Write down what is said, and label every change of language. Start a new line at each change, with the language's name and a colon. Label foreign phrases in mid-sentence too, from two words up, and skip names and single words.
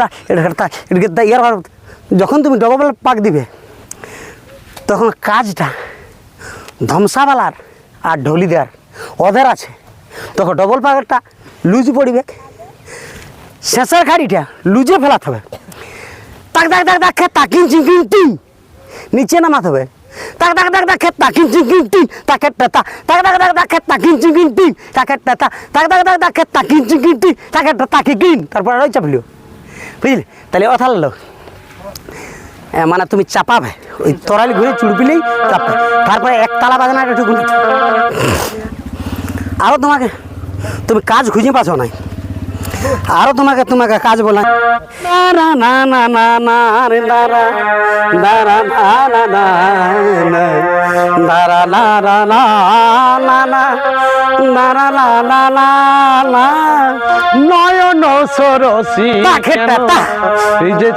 Bangla: কেটে ইয়ার যখন তুমি ডবল পাক দিবে তখন কাজটা ধ্বংসাওয়ালার আর ঢলিদার ওদের আছে, তখন ডবল পাকেরটা লুজ পড়বে, শেষের খাড়িটা লুজে ফেলাতে হবে। তাক তাক তাক তাক খেত তাকিন চিঙ্কিন টিং নিচে নামাতে হবে। তাক তাক তাক তাক খেত তাকিন চিঙ্কিন টিং তাকের টাতা, তাক তাক তাক তাক খেত তাকিন চিঙ্কিন টিং তাকের টাতা, তাক তাক তাক তাক খেত তাকিন চিঙ্কিন টিং তাকের তাকে কিন, তারপর ওই চাপলিও, বুঝলি? তাহলে কথা হলো মানে তুমি চাপাবে ওই তরালি ঘুরে চুড়পিলেই চাপবে, তারপরে একতলা বাজনা একটু আরও তোমাকে তুমি কাজ খুঁজে পাচ্ছ নাই, আরো তোমাকে তোমাকে কাজ বলা না না না না না রে দারা দারা না না না দারা লা লা লা লা লা দারা লা লা লা লা নয়ন সরসী তাকেটা তা এই যে